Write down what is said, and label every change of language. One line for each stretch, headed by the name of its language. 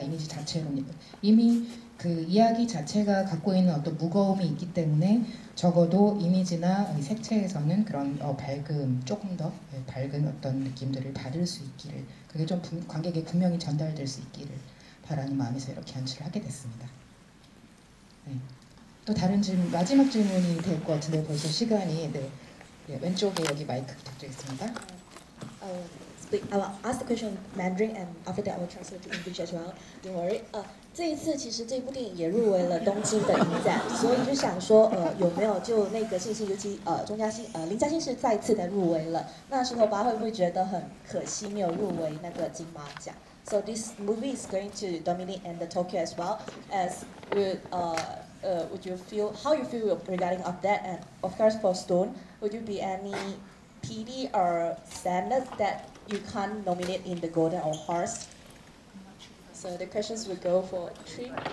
Korean: 이미지 자체로는 이미 그 이야기 자체가 갖고 있는 어떤 무거움이 있기 때문에 적어도 이미지나 색채에서는 그런 밝음, 조금 더 밝은 어떤 느낌들을 받을 수 있기를, 그게 좀 관객에 분명히 전달될 수 있기를 바라는 마음에서 이렇게 연출을 하게 됐습니다. 네. 또 다른 질문, 마지막 질문이 될 것 같은데 벌써 시간이 왼쪽에 여기 마이크 부탁드리겠습니다.
English: I'll ask the question in Mandarin, and after that I will translate to English as well. Don't worry.
Chinese: 这一次其实这部电影也入围了东京的影展，所以就想说，有没有就那个信息，尤其林嘉欣是再次的入围了，那石头爸会不会觉得很可惜没有入围那个金马奖？
English: So this movie is going to dominate in the Tokyo as well. As would you feel how you feel regarding of that? And of course for Stone, would you be any pity or sadness that you can't nominate in the Golden or Horse? So the questions will go for Tri.